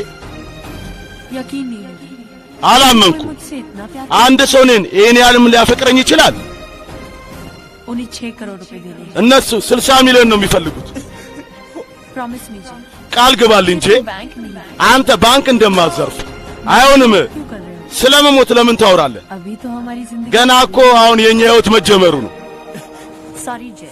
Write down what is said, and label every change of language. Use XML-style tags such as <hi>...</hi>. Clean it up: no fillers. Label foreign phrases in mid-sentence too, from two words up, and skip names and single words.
<hi>यकीन नहीं है</hi> <am>አላመንኩ።</am> <hi>मुझसे इतना प्यार</hi> <am>አንድ ሰው እኔን ይሄን ያህልም ሊያፈቅረኝ ይችላል?</am> <hi>उन्हें 6 करोड़ रुपए देने हैं।</hi> <am>እነሱ 60 ሚሊዮን ነው የሚፈልጉት።</am> <en>promise me Jay।</en> <am>ቃል ግባልኝ ጄ።</am> <hi>बैंक नहीं</hi> <am>አንተ ባንክ እንደማዘርፍ አይሆንም።</am> <hi>क्यों कर रहे हो?</hi> <am>ስለመሞት ለምን ታወራለህ?</am> <hi>अभी तो हमारी जिंदगी</hi> <am>ገና እኮ አሁን የኛ ህይወት መጀመሩ ነው።</am> <hi>सॉरी Jay।</hi>